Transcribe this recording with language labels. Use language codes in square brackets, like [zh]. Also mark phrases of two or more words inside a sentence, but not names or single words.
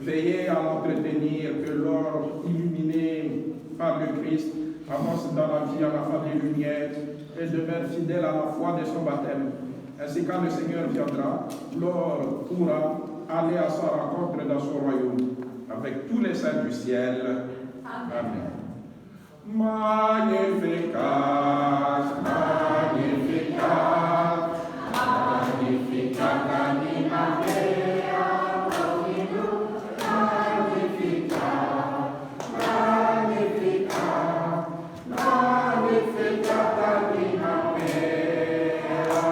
[fr] Veillez à l'entretenir, que l'or illuminé par le Christ avance dans la vie à la fin des lumières et demeure fidèle à la foi de son baptême. Ainsi, quand le Seigneur viendra, l'or pourra aller à sa rencontre dans son royaume avec tous les saints du ciel. [la] Amen. Magnificat, Magnificat, Magnificat, Anima Mea, Magnificat, Magnificat, Magnificat, Anima Mea,